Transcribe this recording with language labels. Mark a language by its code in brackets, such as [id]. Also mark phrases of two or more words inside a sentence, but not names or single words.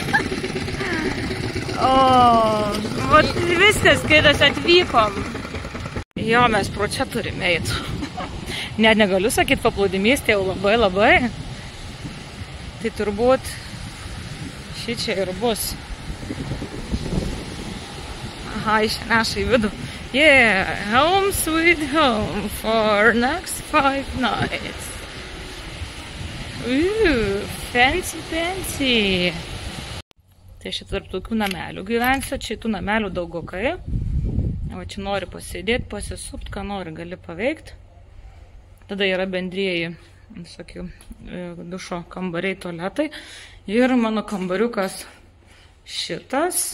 [lt] O, vat viskas, kai mes atvykom. Jo, mes pro čia turime eiti. Net negaliu sakyti paplūdimys, tai jau labai. Tai turbūt šičia ir bus. Aha, išneša į vidų. [en] Yeah, home sweet home for next 5 nights. [lt] Fancy. Tai šitą tarp tokių namelių gyvensiu, čia tų namelių daugokai. O čia nori pasėdėti, pasisupt, ką nori, gali paveikti. Tada yra bendrieji, visokių, dušo kambariai, tualetai. Ir mano kambariukas šitas.